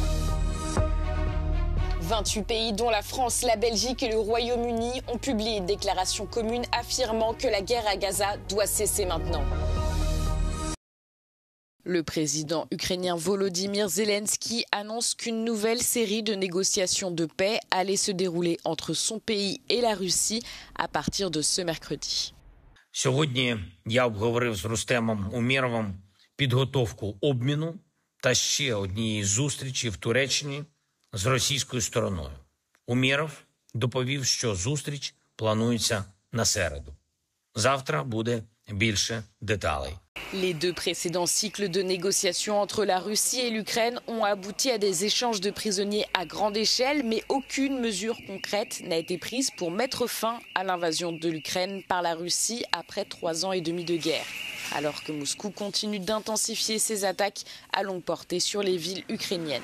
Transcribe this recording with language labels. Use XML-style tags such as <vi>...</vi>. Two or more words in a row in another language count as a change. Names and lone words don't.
<fr>28 pays, dont la France, la Belgique et le Royaume-Uni, ont publié une déclaration commune affirmant que la guerre à Gaza doit cesser maintenant. Le président ukrainien Volodymyr Zelensky annonce qu'une nouvelle série de négociations de paix allait se dérouler entre son pays et la Russie à partir de ce mercredi.</fr> <uk>Сьогодні я обговорив з Рустемом Умєровим підготовку обміну та ще однієї зустрічі в Туреччині з російською стороною. Умєров доповів, що зустріч планується на середу. Завтра буде більше деталей.</uk> <fr>Les deux précédents cycles de négociations entre la Russie et l'Ukraine ont abouti à des échanges de prisonniers à grande échelle, mais aucune mesure concrète n'a été prise pour mettre fin à l'invasion de l'Ukraine par la Russie après 3 ans et demi de guerre. Alors que Moscou continue d'intensifier ses attaques à longue portée sur les villes ukrainiennes.</fr>